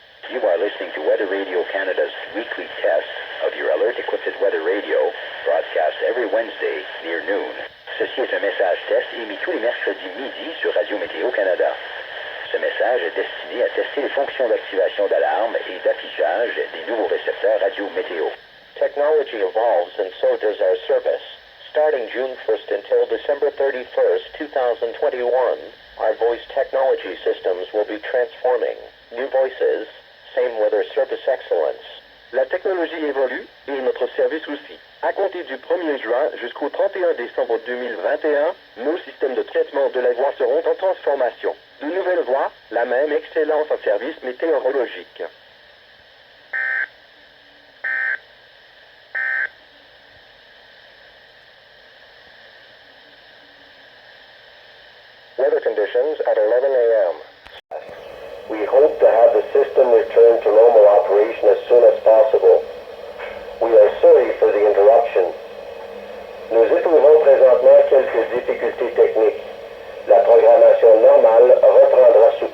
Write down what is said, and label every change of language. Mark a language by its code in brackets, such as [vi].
[en] You are listening to Weather Radio Canada's weekly test of your alert-equipped weather radio, broadcast every Wednesday near noon. [fr] Ceci est un message test émis tous les mercredis midi sur Radio Météo Canada. Ce message est destiné à tester les fonctions d'activation d'alarme et d'affichage des nouveaux récepteurs radio météo. [en] Technology evolves and so does our service. Starting June 1st until December 31st, 2021, our voice technology systems will be transforming. New voices, Same weather service excellence. [fr] La technologie évolue et notre service aussi. À compter du 1er juin jusqu'au 31 décembre 2021, nos systèmes de traitement de la voix seront en transformation. De nouvelles voix, la même excellence en service météorologique. [en] Weather conditions at 11 a.m. We hope to have the system return to normal operation as soon as possible. We are sorry for the interruption. [fr] Nous éprouvons présentement quelques difficultés techniques. La programmation normale reprendra